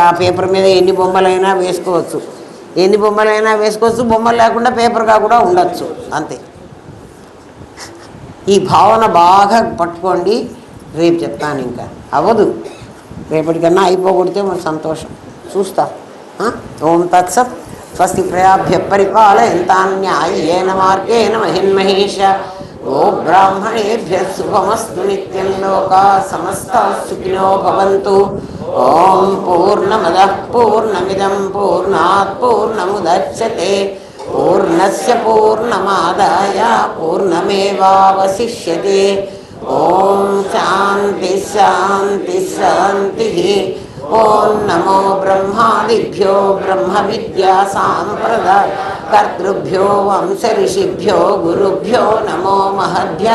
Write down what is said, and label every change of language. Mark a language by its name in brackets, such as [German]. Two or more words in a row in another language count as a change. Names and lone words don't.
[Telugu] ఆ పేపర్ మీద ఎన్ని బొమ్మలైనా వేసుకోవచ్చు, ఎన్ని బొమ్మలైనా వేసుకోవచ్చు. బొమ్మలు లేకుండా పేపర్గా కూడా ఉండొచ్చు, అంతే. ఈ భావన బాగా పట్టుకోండి. రేపు చెప్తాను, ఇంకా అవ్వదు, రేపటికన్నా అయిపోగొడితే మన సంతోషం. చూస్తా. [Sanskrit] ఓం తత్సత్. స్వస్తి ప్రజాభ్య పరిపాలయంతాం న్యాయేన మార్గేణ మహిన్మహేష. ఓ బ్రాహ్మణేభ్యః శుభమస్తు నిత్యం. లోకా సమస్తాః సుఖినో భవంతు. ఓం పూర్ణమదః పూర్ణమిదం పూర్ణాత్ పూర్ణముదచ్యతే. పూర్ణస్య పూర్ణమాదాయ పూర్ణమేవావశిష్యతే. ఓం శాంతి శాంతి శాంతి. ఓం నమో బ్రహ్మాదిభ్యో బ్రహ్మ విద్యా సాంప్రదాయ కర్తృభ్యో వంశ ఋషిభ్యో గురుభ్యో నమో మహద్భ్యః.